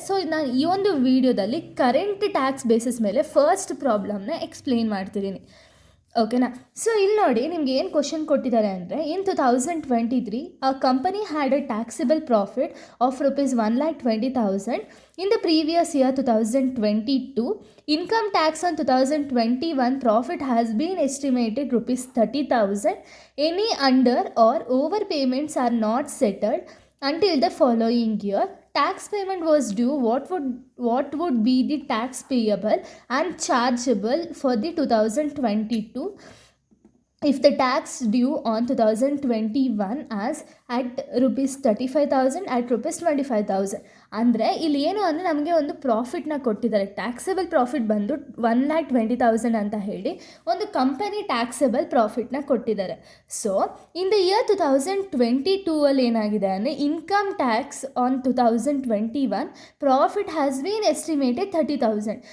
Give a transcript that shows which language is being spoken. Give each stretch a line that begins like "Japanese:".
Kannada: So ನಾನು ಈ ಒಂದು ವಿಡಿಯೋದಲ್ಲಿ ಕರೆಂಟ್ ಟ್ಯಾಕ್ಸ್ ಬೇಸಿಸ್ ಮೇಲೆ ಫಸ್ಟ್ ಪ್ರಾಬ್ಲಮ್ನ ಎಕ್ಸ್ಪ್ಲೇನ್ ಮಾಡ್ತಿದ್ದೀನಿ. ಓಕೆನಾ, ಸೊ ಇಲ್ಲಿ ನೋಡಿ ನಿಮ್ಗೆ ಏನು ಕ್ವಶನ್ ಕೊಟ್ಟಿದ್ದಾರೆ ಅಂದರೆ,
English: In 2023 a company had a taxable profit of ₹1,20,000. In the previous year 2022, income tax on 2021 profit has been estimated ₹30,000. Any under or overpayments are not settled until the following year. Tax payment was due. What would be the tax payable and chargeable for the 2022 if the tax due on 2021 as at ₹35,000 at ₹25,000.
Kannada: ಅಂದರೆ ಇಲ್ಲಿ ಏನು ಅಂದರೆ ನಮಗೆ ಒಂದು ಪ್ರಾಫಿಟ್ನ ಕೊಟ್ಟಿದ್ದಾರೆ. Taxable profit ಬಂದು 1,20,000 ಅಂತ ಹೇಳಿ ಒಂದು ಕಂಪನಿ ಟ್ಯಾಕ್ಸೇಬಲ್ ಪ್ರಾಫಿಟ್ನ ಕೊಟ್ಟಿದ್ದಾರೆ.
English: so in the year 2022
Kannada: ಅಲ್ಲಿ ಏನಾಗಿದೆ ಅಂದರೆ,
English: Income tax on 2021 profit has been estimated 30,000.